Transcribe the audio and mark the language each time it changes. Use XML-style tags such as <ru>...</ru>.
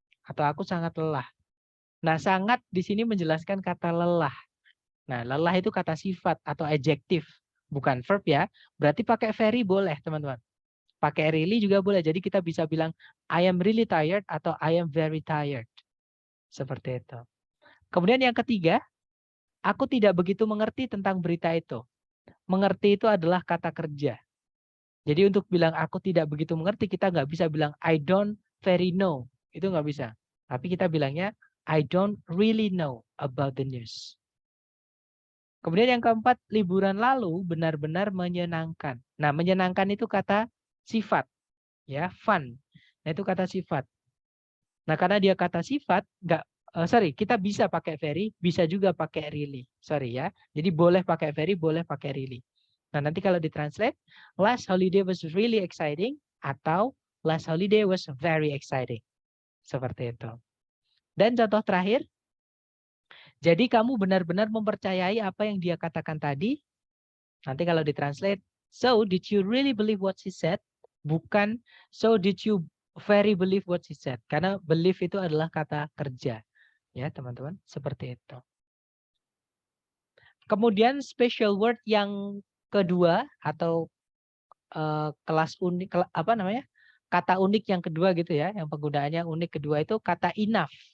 <id>Atau aku sangat lelah. Nah, sangat di sini menjelaskan kata lelah. Nah, lelah itu kata sifat atau adjektif, bukan verb ya. Berarti pakai very boleh, teman-teman. Pakai really juga boleh. Jadi kita bisa bilang</id> <en>I am really tired atau I am very tired.</en> <id>Seperti itu. Kemudian yang ketiga, aku tidak begitu mengerti tentang berita itu. Mengerti itu adalah kata kerja. Jadi untuk bilang aku tidak begitu mengerti, kita nggak bisa bilang</id> <en>I don't very know.</en> <id>Itu nggak bisa. Tapi kita bilangnya</id> <en>I don't really know about the news.</en> <id>Kemudian yang keempat, liburan lalu benar-benar menyenangkan. Nah, menyenangkan itu kata sifat, ya, fun. Nah, itu kata sifat. Nah, karena dia kata sifat, kita bisa pakai very, bisa juga pakai really. Sorry ya. Jadi boleh pakai very, boleh pakai really. Nah, nanti kalau ditranslate,</id> <en>last holiday was really exciting atau last holiday was very exciting.</en> <id>Seperti itu. Dan contoh terakhir, jadi kamu benar-benar mempercayai apa yang dia katakan tadi. Nanti kalau ditranslate,</id> <en>so did you really believe what she said?</en> <id>Bukan,</id> <en>so did you very believe what she said?</en> <id>Karena believe itu adalah kata kerja. Ya teman-teman, seperti itu. Kemudian special word yang kedua atau kelas unik, apa namanya? Kata unik yang kedua gitu ya, yang penggunaannya unik kedua itu kata enough.</id>